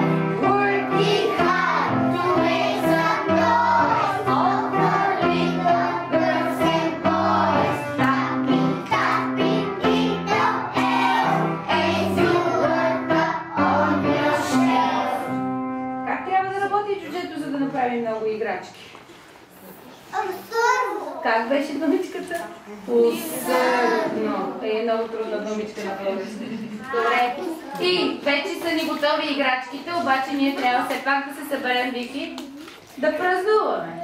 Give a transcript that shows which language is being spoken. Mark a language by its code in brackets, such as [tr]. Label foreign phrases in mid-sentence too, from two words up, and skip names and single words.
[en] Working hard to make some noise, all for little girls and boys. Tapping, tapping, little elf, as you work up on your shelf. [bg] Как трябва да работи джуджето, за да направим много играчки? Абсурдно! Как беше думичката? Усърдно. Е много трудна думичка на български. Добре. И вече са ни готови играчките, обаче ние трябва все пак да се съберем, Вики, да празнуваме.